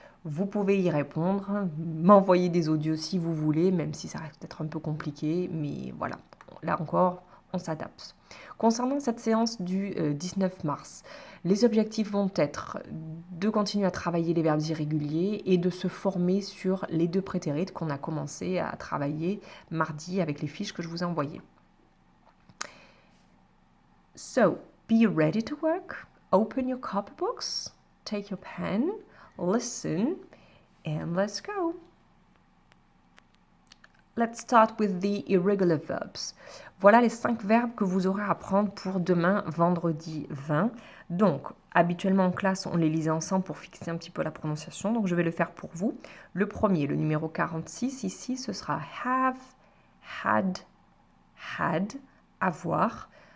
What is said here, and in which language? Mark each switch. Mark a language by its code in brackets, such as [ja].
[fr] Vous pouvez y répondre, m'envoyer des audios si vous voulez, même si ça reste peut-être un peu compliqué, mais voilà, là encore, on s'adapte. Concernant cette séance du 19 mars, les objectifs vont être de continuer à travailler les verbes irréguliers et de se former sur les deux prétérites qu'on a commencé à travailler mardi avec les fiches que je vous ai envoyées. [en] So, be ready to work, open your copybooks, take your pen, listen, and let's go. Let's start with the irregular verbs. [fr] Voilà les 5 verbes que vous aurez à apprendre pour demain, vendredi 20. Donc, habituellement en classe, on les lisait ensemble pour fixer un petit peu la prononciation. Donc, je vais le faire pour vous. Le premier, le numéro 46, ici, ce sera [en] have, had, [fr] avoir.